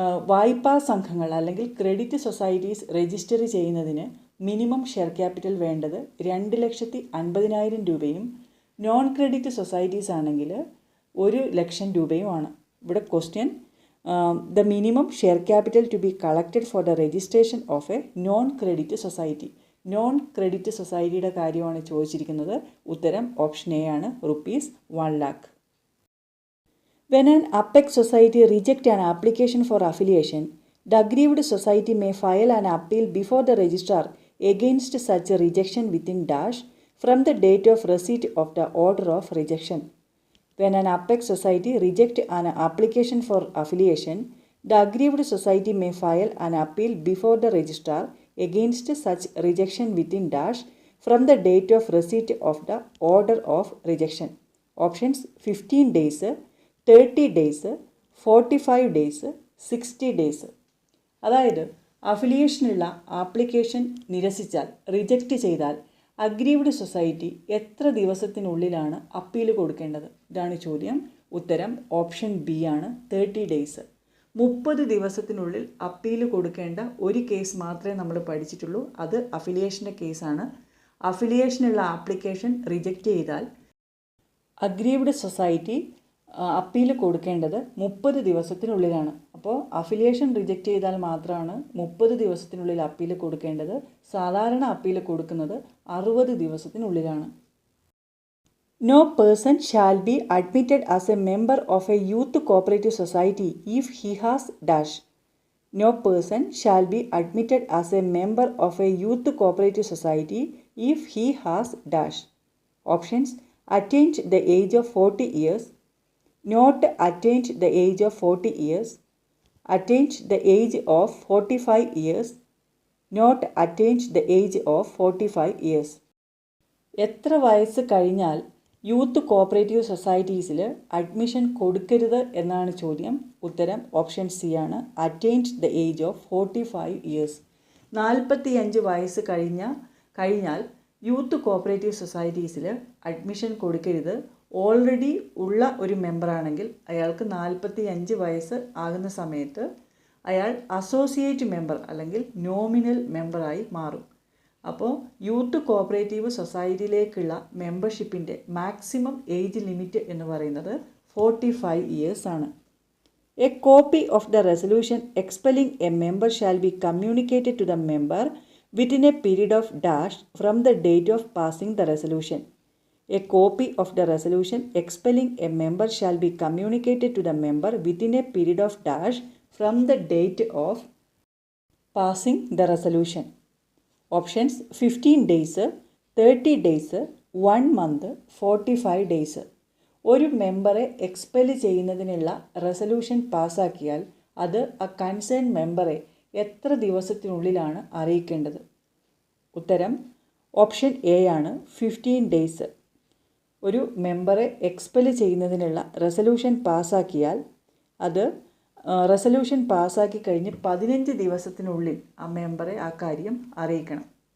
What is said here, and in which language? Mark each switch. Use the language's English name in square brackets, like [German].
[Malayalam] വായ്പാ സംഘങ്ങൾ അല്ലെങ്കിൽ ക്രെഡിറ്റ് സൊസൈറ്റീസ് രജിസ്റ്റർ ചെയ്യുന്നതിന് മിനിമം ഷെയർ ക്യാപിറ്റൽ വേണ്ടത് 2,50,000 രൂപയും നോൺ ക്രെഡിറ്റ് സൊസൈറ്റീസ് ആണെങ്കിൽ 1,00,000 രൂപയുമാണ്. [English] ഇവിടെ question the minimum share capital to be collected for the registration of a non credit society. [Malayalam] Non credit സൊസൈറ്റിയുടെ കാര്യമാണ് ചോദിച്ചിരിക്കുന്നത്. ഉത്തരം ഓപ്ഷൻ എ ആണ്, ₹1,00,000. [English] When an Apex society rejects an application for affiliation, the aggrieved society may file an appeal before the registrar against such rejection within dash from the date of receipt of the order of rejection. When an Apex society rejects an application for affiliation, the aggrieved society may file an appeal before the registrar against such rejection within dash from the date of receipt of the order of rejection. Options 15 days, 30 days, 45 days, 60 days. [Malayalam] അതായത് അഫിലിയേഷനുള്ള application നിരസിച്ചാൽ, reject ചെയ്താൽ aggrieved society എത്ര ദിവസത്തിനുള്ളിലാണ് appeal കൊടുക്കേണ്ടത്? ഇതാണ് ചോദ്യം. ഉത്തരം option B ആണ്, 30 days. 30 ദിവസത്തിനുള്ളിൽ appeal കൊടുക്കേണ്ട ഒരു കേസ് മാത്രമേ നമ്മൾ പഠിച്ചിട്ടുള്ളൂ. അത് അഫിലിയേഷൻ്റെ കേസാണ്. അഫിലിയേഷനുള്ള ആപ്ലിക്കേഷൻ റിജക്റ്റ് ചെയ്താൽ അഗ്രീവ്ഡ് സൊസൈറ്റി അപ്പീൽ കൊടുക്കേണ്ടത് 30 ദിവസത്തിനുള്ളിലാണ്. അപ്പോൾ അഫിലിയേഷൻ റിജക്റ്റ് ചെയ്താൽ മാത്രമാണ് 30 ദിവസത്തിനുള്ളിൽ അപ്പീൽ കൊടുക്കേണ്ടത്. സാധാരണ അപ്പീൽ കൊടുക്കുന്നത് 60 ദിവസത്തിനുള്ളിലാണ്. [English] No person shall be admitted as a member of a youth cooperative society if he has dash. No person shall be admitted as a member of a youth cooperative society if he has dash. Options: attained the age of 40 years, not attained the age of 40 years, attained the age of 45 years, not attained the age of 45 years. [Malayalam] എത്ര വയസ്സ് കഴിഞ്ഞാൽ youth cooperative സൊസൈറ്റീസിൽ admission കൊടുക്കരുത് എന്നാണ് ചോദ്യം. ഉത്തരം option C ആണ്, [English] Attained the age of 45 years. [Malayalam] 45 വയസ്സ് കഴിഞ്ഞാൽ യൂത്ത് കോപ്പറേറ്റീവ് സൊസൈറ്റീസിൽ അഡ്മിഷൻ കൊടുക്കരുത്. ഓൾറെഡി ഉള്ള ഒരു മെമ്പറാണെങ്കിൽ അയാൾക്ക് 45 വയസ്സ് ആകുന്ന സമയത്ത് അയാൾ അസോസിയേറ്റ് മെമ്പർ അല്ലെങ്കിൽ നോമിനൽ മെമ്പറായി മാറും. അപ്പോൾ youth cooperative സൊസൈറ്റിയിലേക്കുള്ള മെമ്പർഷിപ്പിൻ്റെ maximum age limit എന്ന് പറയുന്നത് 45 years ആണ്. [English] A copy of the resolution expelling a member shall be communicated to the member within a period of dash from the date of passing the resolution. A copy of the resolution expelling a member shall be communicated to the member within a period of dash from the date of passing the resolution. Options: 15 days, 30 days, 1 month, 45 days. [Malayalam] ഒരു മെമ്പറെ expel ചെയ്യുന്നതിനുള്ള resolution പാസ്സാക്കിയാൽ അത് ആ concern മെമ്പറെ എത്ര ദിവസത്തിനുള്ളിലാണ് അറിയിക്കേണ്ടത്? ഉത്തരം option A ആണ്, 15 days. ഒരു മെമ്പറെ എക്സ്പെൽ ചെയ്യുന്നതിനുള്ള റെസൊല്യൂഷൻ പാസ്സാക്കിയാൽ അത് റെസൊല്യൂഷൻ പാസ്സാക്കി കഴിഞ്ഞ് 15 ദിവസത്തിനുള്ളിൽ ആ മെമ്പറെ ആ കാര്യം അറിയിക്കണം.